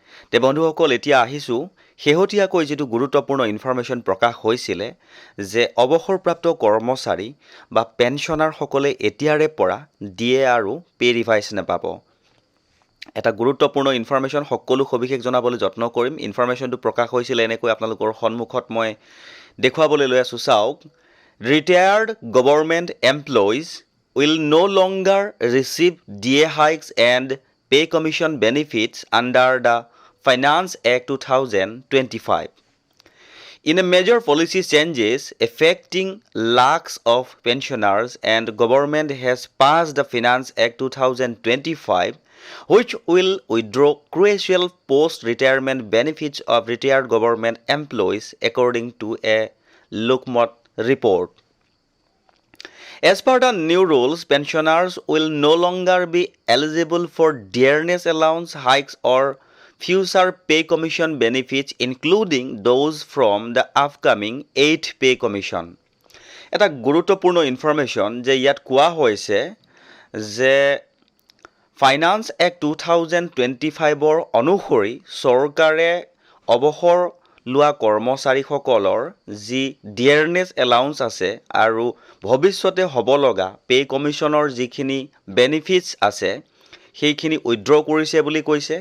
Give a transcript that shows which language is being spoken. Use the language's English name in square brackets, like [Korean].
[Assamese] তে বন্ধুসকল, এতিয়া আহিছোঁ শেহতীয়াকৈ যিটো গুৰুত্বপূৰ্ণ ইনফৰমেশ্যন প্ৰকাশ হৈছিলে যে অৱসৰপ্ৰাপ্ত কৰ্মচাৰী বা পেঞ্চনাৰসকলে এতিয়াৰে পৰা DA আৰু পে ৰিভাইজ নাপাব। এটা গুৰুত্বপূৰ্ণ ইনফৰমেশ্যন, সকলো সবিশেষ জনাবলৈ যত্ন কৰিম। ইনফৰমেশ্যনটো প্ৰকাশ হৈছিলে এনেকৈ আপোনালোকৰ সন্মুখত মই দেখুৱাবলৈ লৈ আছোঁ, চাওক। [English] Retired government employees will no longer receive DA hikes and pay commission benefits under the Finance Act 2025. In a major policy changes affecting lakhs of pensioners, and government has passed the Finance Act 2025, which will withdraw crucial post-retirement benefits of retired government employees, according to a Lokmat report. As per the new rules, pensioners will no longer be eligible for dearness allowance hikes or future pay commission benefits, including those from the upcoming 8th pay commission. [Assamese] এটা গুৰুত্বপূৰ্ণ information যে ইয়াত কোৱা হৈছে যে finance act 2025 অনুসৰি চৰকাৰে অৱসৰ লোৱা কৰ্মচাৰীসকলৰ যি ডিয়াৰনেছ এলাউন্স আছে আৰু ভৱিষ্যতে হ'ব লগা পে কমিশ্যনৰ যিখিনি বেনিফিটছ আছে সেইখিনি উইথড্ৰ কৰিছে বুলি কৈছে।